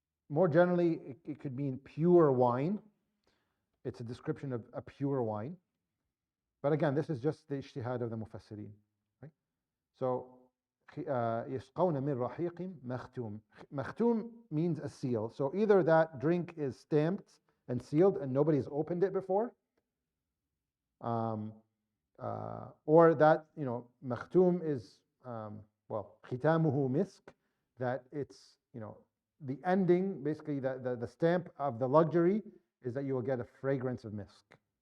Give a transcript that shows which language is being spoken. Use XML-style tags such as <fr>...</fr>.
<en>More generally, it could mean pure wine. It's a description of a pure wine. But again, this is just the ijtihad of the mufassirin. Right?</en> <ar>So, يسقون من رحيق مختوم.</ar> <en>مختوم means a seal. So either that drink is stamped and sealed and nobody's opened it before, or that, مختوم is,</en> <ar>ختامه مسك,</ar> <en>that it's, the ending, basically the stamp of the luxury is that you will get a fragrance of misk.</en>